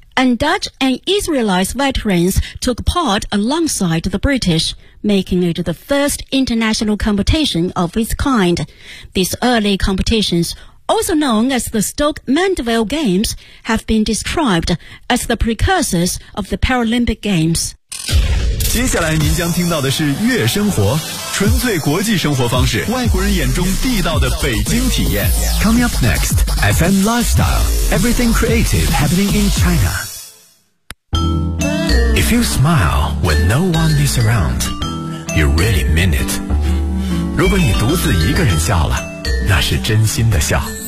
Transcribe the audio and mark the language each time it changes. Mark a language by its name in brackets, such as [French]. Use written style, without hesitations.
[English] And Dutch and Israelite veterans took part alongside the British, making it the first international competition of its kind. These early competitions, also known as the Stoke Mandeville Games, have been described as the precursors of the Paralympic Games. [Chinese] 接下来您将听到的是《月生活》。纯粹国际生活方式，外国人眼中地道的北京体验。 [English] Coming up next, FM Lifestyle, Everything Creative Happening in China. If you smile when no one is around, you really mean it. [Chinese] 如果你独自一个人笑了，那是真心的笑。